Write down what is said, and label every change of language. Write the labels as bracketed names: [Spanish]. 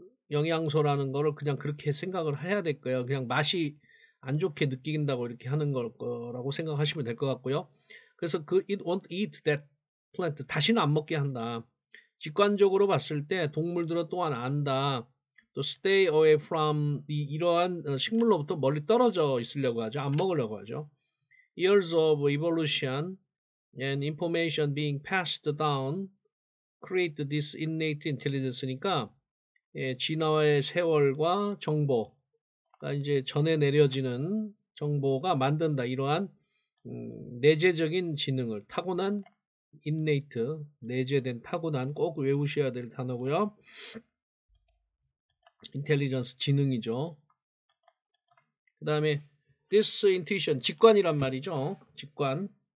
[Korean] 영양소라는 거를 그냥 그렇게 생각을 해야 될 거예요. 그냥 맛이 안 좋게 느낀다고 이렇게 하는 거라고 생각하시면 될 것 같고요. 그래서 [English] it won't eat that plant. [Korean] 다시는 안 먹게 한다. 직관적으로 봤을 때 동물들은 또한 안다. 또 [English] stay away from [Korean] 이러한 식물로부터 멀리 떨어져 있으려고 하죠. 안 먹으려고 하죠. [English] Years of evolution and information being passed down create this innate intelligence니까 [Korean] 진화의 세월과 정보가 이제 전해 내려지는 정보가 만든다. 이러한 내재적인 지능을 타고난 innate, 내재된 타고난 꼭 외우셔야 될 단어고요. intelligence, 지능이죠. 그 다음에 this intuition, 직관이란 말이죠. 직관.